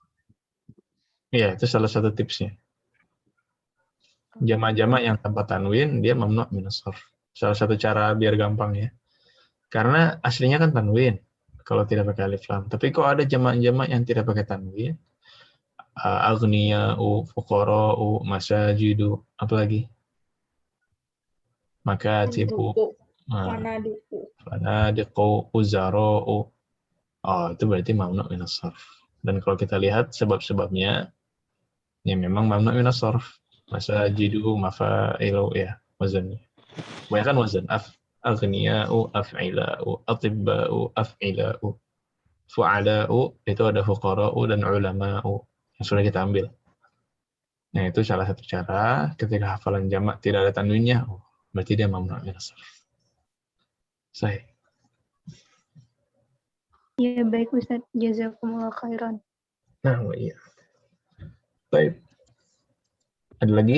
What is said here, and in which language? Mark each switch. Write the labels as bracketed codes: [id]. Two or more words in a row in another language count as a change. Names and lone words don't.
[id] Iya, itu salah satu tipsnya. Jamak-jamak yang tanpa tanwin, dia [ar] mamnu' minas sarf. [id] Salah satu cara biar gampang ya. Karena aslinya kan tanwin, kalau tidak pakai alif lam. Tapi kok ada jamak-jamak yang tidak pakai tanwin? [ar] Aghniya'u, fuqara'u, masajidu, [id] apalagi? [ar] Makatibu, fanadiqu, uzara'u. [id] Oh, itu berarti [ar] mamnu' minas sarf. [id] Dan kalau kita lihat sebab-sebabnya, ya memang [ar] mamnu' minas sarf. Masajidu, mafa'ilu, ya, [id] wazannya. Banyak kan wazan. [ar] Aghniya'u, af'ila'u, atibba'u, af'ila'u. [id] Fu'ada'u, itu ada fuqara'u dan ulama'u. Yang sudah kita ambil. Nah, itu salah satu cara ketika hafalan jamak tidak ada tanwinnya, berarti dia [ar] mamnu' minas sarf. [id] Sahih. Ya baik Ustadz, [ar] jazakumullah khairan. [id] Nah, iya. Baik. Ada lagi?